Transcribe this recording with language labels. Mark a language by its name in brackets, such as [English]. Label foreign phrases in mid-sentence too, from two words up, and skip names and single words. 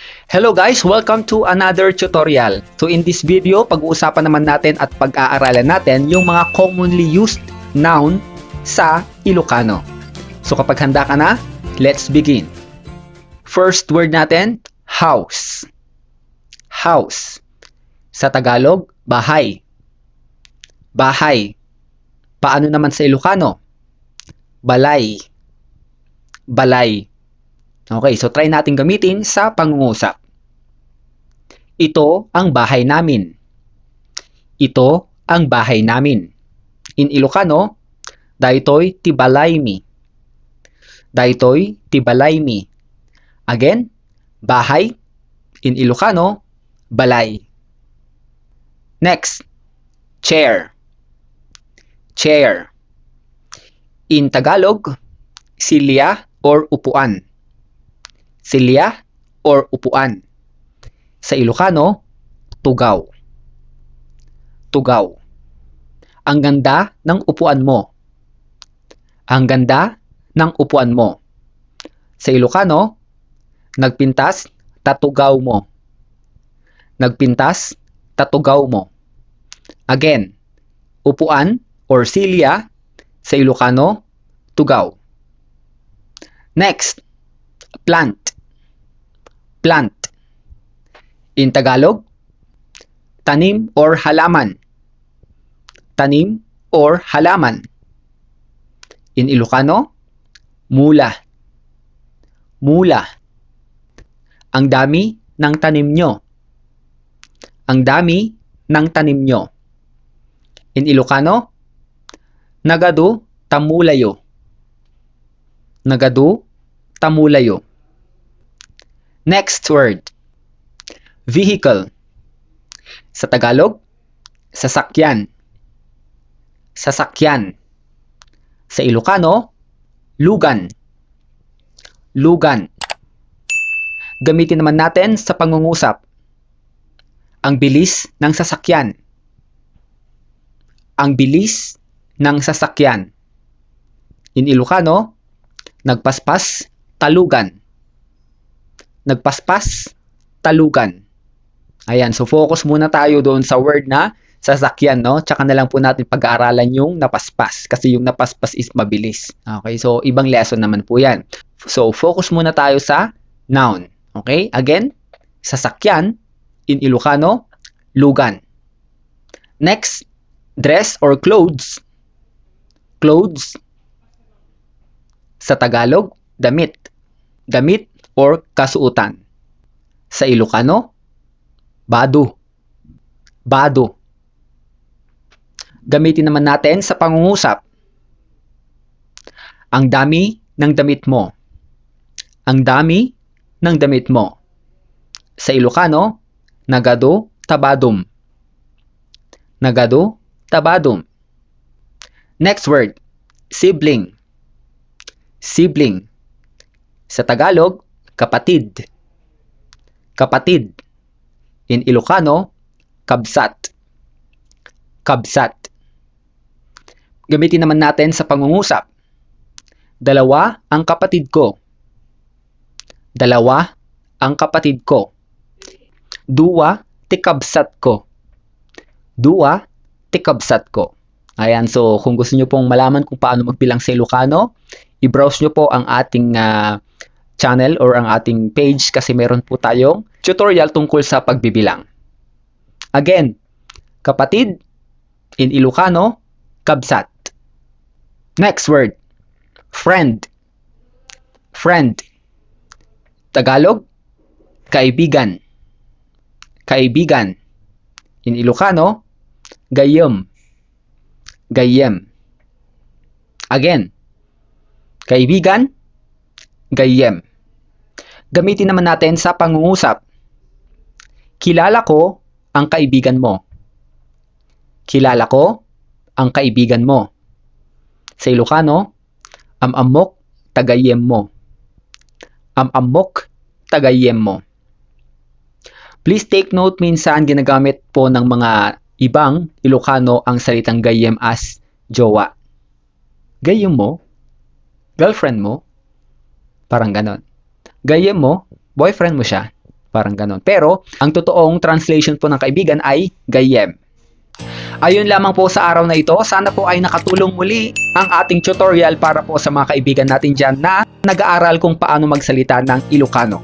[English] Hello guys! Welcome to another tutorial. [Filipino] So in this video, pag-uusapan naman natin at pag-aaralan natin yung mga [English] commonly used noun [Filipino] sa Ilocano. So kapag handa ka na, [English] let's begin. First word natin, house. [Filipino] House. Sa Tagalog, bahay. Bahay. Paano naman sa Ilocano? [Iloko] Balay. Balay. [Filipino] Okay, so try natin gamitin sa pangungusap. Ito ang bahay namin. Ito ang bahay namin. [English] In Ilocano, [Iloko] daytoy ti balay mi. Daytoy ti balay mi. [Filipino] Again, bahay. [English] In Ilocano, balay. Next, chair. Chair. In Tagalog, silya or upuan. [Filipino] Silya or upuan. [Iloko] Sa Ilocano, tugaw. Tugaw. [Filipino] Ang ganda ng upuan mo. Ang ganda ng upuan mo. [Iloko] Sa Ilocano, nagpintas, tatugaw mo. Nagpintas, tatugaw mo. [Filipino] Again, upuan or silya, sa Ilocano, tugaw. [English] Next, plant. Plant. In Tagalog, tanim or halaman. [Filipino] Tanim or halaman. [English] In Ilocano, mula. [Filipino] Mula. Ang dami ng tanim nyo. Ang dami ng tanim nyo. [English] In Ilocano, [Iloko] nagadu tamulayo. Nagadu tamulayo. [English] Next word, vehicle. [Filipino] Sa Tagalog, sasakyan. Sasakyan. Sa Ilocano, lugan. [Iloko] Lugan. [Filipino] Gamitin naman natin sa pangungusap. Ang bilis ng sasakyan. Ang bilis ng sasakyan. [English] In Ilocano, [Iloko] nagpaspas, talugan. Nagpaspas, talugan. [Filipino] Ayan, so focus muna tayo doon sa word na sasakyan, no? Tsaka na lang po natin pag-aaralan yung napaspas. Kasi yung napaspas is mabilis. Okay, so ibang lesson naman po yan. So focus muna tayo sa noun. Okay, again, sasakyan. [English] In Ilocano, lugan. Next, dress or clothes. Clothes. [Filipino] Sa Tagalog, damit. Damit or kasuotan. Sa Ilocano, bado. [Iloko] Bado. [Filipino] Gamitin naman natin sa pangungusap. Ang dami ng damit mo. Ang dami ng damit mo. [Iloko] Sa Ilocano, nagado tabadum. Nagado tabadum. [English] Next word, sibling. Sibling. [Filipino] Sa Tagalog, kapatid. Kapatid. [English] In Ilocano, kabsat. [Iloko] Kabsat. [Filipino] Gamitin naman natin sa pangungusap. Dalawa ang kapatid ko. Dalawa ang kapatid ko. [Iloko] Dua ti kabsat ko. Dua ti kabsat ko. [Filipino] Ayan, so kung gusto nyo pong malaman kung paano magbilang sa Ilocano, i-browse nyo po ang ating channel or ang ating page kasi meron po tayong tutorial tungkol sa pagbibilang. Again, kapatid, [English] in Ilocano, kabsat. Next word, friend. Friend. [Filipino] Tagalog, kaibigan. Kaibigan. [English] In Ilocano, gayem. [Iloko] Gayem. [Filipino] Again, kaibigan, gayem. Gamitin naman natin sa pangungusap. Kilala ko ang kaibigan mo. Kilala ko ang kaibigan mo. [Iloko] Sa Ilocano, amok tagayem mo. Amok tagayem mo. [English] Please take note, [Filipino] minsan ginagamit po ng mga ibang Ilocano ang salitang gayem as jowa. Gayem mo? Girlfriend mo? Parang ganon. Gayem mo, boyfriend mo siya. Parang ganon. Pero, ang totoong translation po ng kaibigan ay gayem. Ayun lamang po sa araw na ito. Sana po ay nakatulong muli ang ating tutorial para po sa mga kaibigan natin dyan na nag-aaral kung paano magsalita ng Ilocano.